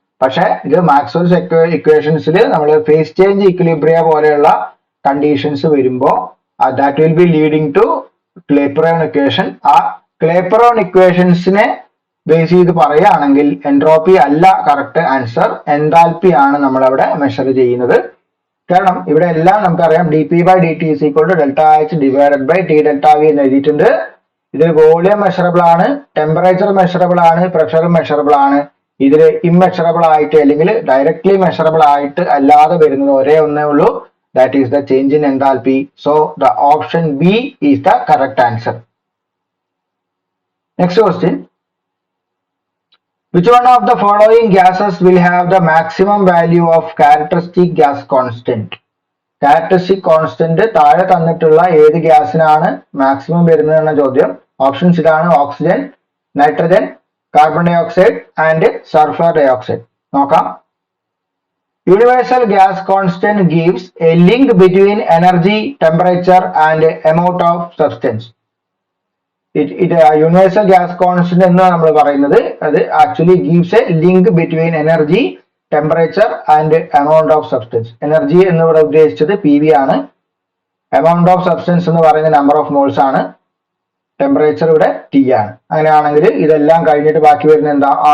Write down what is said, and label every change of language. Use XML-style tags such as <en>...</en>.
<ml>പക്ഷെ ഇത് മാക്സ്വെൽസ് ഇക്വേഷൻസിൽ നമ്മൾ ഫേസ് ചേഞ്ച് ഇക്വിലിബ്രിയ പോലെയുള്ള കണ്ടീഷൻസ് വരുമ്പോൾ</ml> <en>That will be leading to Clapeyron equation.</en> <ml>ആ ക്ലേപ്പറോൺ ഇക്വേഷൻസിനെ ബേസ് ചെയ്ത് പറയുകയാണെങ്കിൽ എൻട്രോപ്പി അല്ല കറക്റ്റ് ആൻസർ, എൻതാൽപ്പി ആണ് നമ്മൾ അവിടെ മെഷർ ചെയ്യുന്നത്. കാരണം ഇവിടെ എല്ലാം നമുക്കറിയാം</ml> <en>dP by dt is equal to delta H divided by T delta V</en> <ml>എന്ന് എഴുതിയിട്ടുണ്ട്. ഇതിൽ വോളിയം മെഷറബിൾ ആണ്, ടെമ്പറേച്ചർ മെഷറബിൾ ആണ്, പ്രഷർ മെഷറബിൾ ആണ്. ഇതിൽ ഇംമെഷറബിൾ ആയിട്ട് അല്ലെങ്കിൽ ഡയറക്ട്ലി മെഷറബിൾ ആയിട്ട് അല്ലാതെ വരുന്നത് ഒരേ ഒന്നേ ഉള്ളൂ,</ml> <en>That is the change in enthalpy. So the option B is the correct answer. Next question. Which one of the following gases will have the maximum value of characteristic gas constant?</en> <ml>Characteristic constant താഴെ തന്നിട്ടുള്ള ഏത് ഗ്യാസിനാണ് maximum വരുന്നത് എന്ന ചോദ്യം. Options ഇതാണ്: oxygen, nitrogen, carbon dye oxide and sulphur dye oxide. നോക്കാം.</ml> <en>Universal gas constant gives a link between energy, temperature and amount of substance.</en> <ml>Universal gas constant എന്ന് നമ്മൾ പറയുന്നത് അത്</ml> <en>Actually gives a link between energy, temperature and amount of substance.</en> <ml>Energy എന്നിവിടെ ഉദ്ദേശിച്ചത് PV ആണ്. Amount of substance എന്ന് പറയുന്ന number of moles ആണ്. ടെമ്പറേച്ചർ ഇവിടെ T ആണ്. അങ്ങനെയാണെങ്കിൽ ഇതെല്ലാം കഴിഞ്ഞിട്ട് ബാക്കി വരുന്ന എന്താ?</ml>